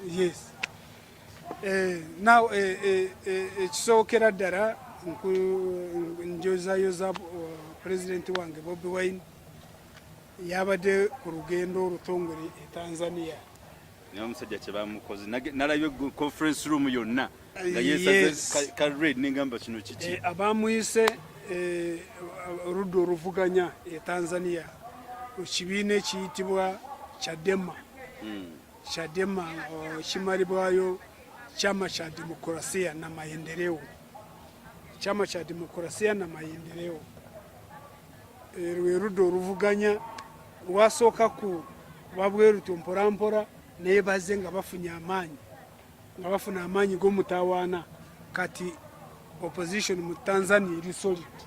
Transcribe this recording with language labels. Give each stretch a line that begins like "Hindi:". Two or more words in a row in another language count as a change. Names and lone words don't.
English: yes now
Ganda: ekisookera ddala njozayoza president wange BOBIWINE yabadde ku lugendo olutongole e Tanzania niyo omusajja kye bamukoze nalabye
English: conference room
Ganda: yonna nga yeesaze ka red n'engamba kino kiki abamuyise oludda oluvuganya e Tanzania ekibiina ekiyitibwa Chadema kimalibwayo
Swahili: chama cha demokrasia na maendeleo
Ganda: lwerudde oluvuganya lwasooka ku babweruti mporampora naye bazze nga bafuna amaanyi g'omutawaana kati opposition mu Tanzania eri solid